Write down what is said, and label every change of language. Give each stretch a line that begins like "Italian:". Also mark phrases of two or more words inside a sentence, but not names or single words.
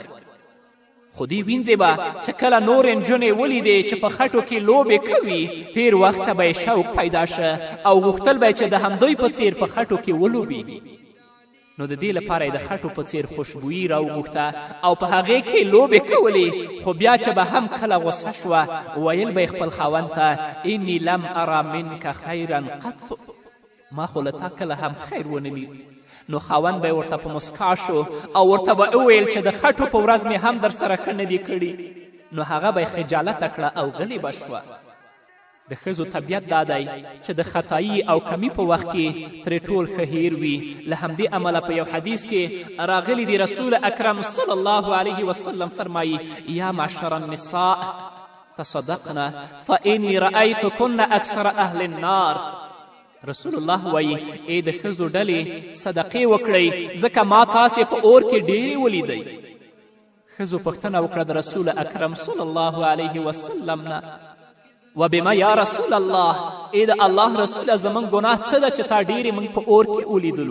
Pashto: خو دې وینځې به چې کله نور نجونې ولیدې چې په خټو کې لوبې کوي، تیر وخت ته به یې شوق پیدا شه او غوښتل به یې چې د همدوی په څیر په خټو کې ولوبېږي. نو د دې لپاره یې د خټو په څیر خوشبویي راوغوښته او په هغې کې لوبې کولې، خو بیا چې به هم کله غصه شوه ویل به یې خپل خاوند ته
Arabic: اني لم ارا منک خیرا قط،
Pashto: ما خو له تا کله هم خیر ونه لید. نو خاوند به یې ورته په مسکا شو او ورته به وویل چې د خټو په ورځ مې هم در سره ښه نه دي کړي. نو هغه به یې خجالته کړه او غلې به شوه. د ښځو طبیعت دا دی چې د خطایي او کمی په وخت کې ترې ټول ښه هیر وي. له همدې امله په یو حدیث کې راغلی دی رسول اکرم
Arabic: صلی الله علیه وسلم
Pashto: فرمایي
Arabic: یا معشر النساء تصدقنا فانی رأیتکن اکثر اهل النار.
Pashto: رسول الله وایي ای د ښځو ډلې صدقې وکړئ ځکه ما تاسې په اور کې ډېرې ولیدئ. ښځو پوښتنه وکړه د رسول اکرم
Arabic: صلی الله علیه وسلم
Pashto: نه
Arabic: و بما یا رسول الله،
Pashto: ای د الله رسوله زموږ ګناه څه ده چې تا ډېرې موږ په اور کې ولیدلو؟